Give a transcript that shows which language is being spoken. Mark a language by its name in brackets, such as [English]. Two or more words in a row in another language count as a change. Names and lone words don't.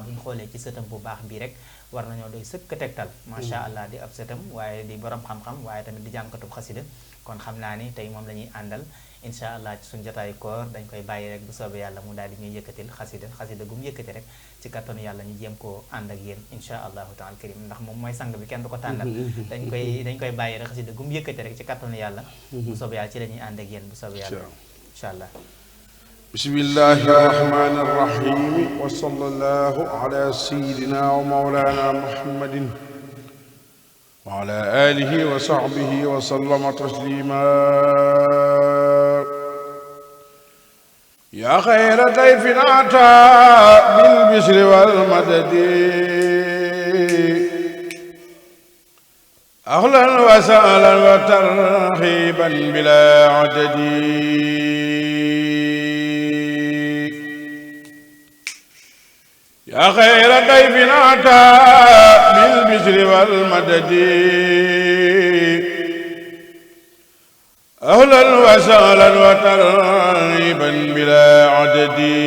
[Wolof] bu ñu xoolee ci sëtam bu baax bii rek war nañoo doy sëkk tegtal [Arabic] ما شاء الله [Wolof] di ab sëtam waaye di borom xam-xam waaye tamit di jàngkatub xasida kon xam naa ni tey moom la ñuy àndal [Arabic] إن شاء الله [Wolof] ci suñu jotaayu koor dañ koy bàyyi rek bu soobee yàlla mu daal di ñuy yëkkatil xasida gu mu yëkkati rek ci kattanu yàlla ñu jéem koo ànd ak yéen [Arabic] إن شاء الله تعالى كريم [Wolof] ndax moom mooy sang bi kenn du ko tànnal dañ koy bàyyi rek xasida gu mu yëkkati rek ci kattanu yàlla bu soobee yàlla ci la ñuy ànd ak yéen bu soobee yàlla [Arabic] إن شاء الله بسم الله الرحمن الرحيم وصلى الله على سيدنا ومولانا محمد وعلى آله وصحبه وسلم تسليما يا خير ضيف أتى بالبشر والمدد أهلا وسهلا وترحيبا بلا عدد يا خير ضيف أتى بالبشر والمدد أهلا وسهلا وترحيبا بلا عدد